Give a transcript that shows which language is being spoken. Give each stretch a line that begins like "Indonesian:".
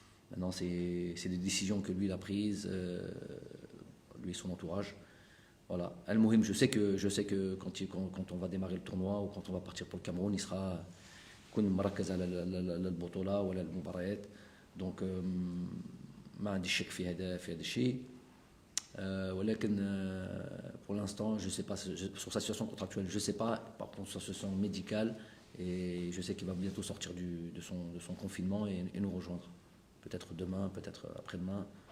French: Maintenant, c'est des décisions que lui il a prises, lui et son entourage. Voilà. Al-Mohim, je sais que quand on va démarrer le tournoi ou quand on va partir pour le Cameroun, il sera
Arabic: مركز على البطولة ولا المباريات. Donc ما عندي شك في هذا الشيء.
French: ولكن pour l'instant, je sais pas sur sa situation contractuelle, je sais pas. Par contre, sur sa situation médicale, et je sais qu'il va bientôt sortir de son confinement et nous rejoindre. Peut-être demain, peut-être après-demain.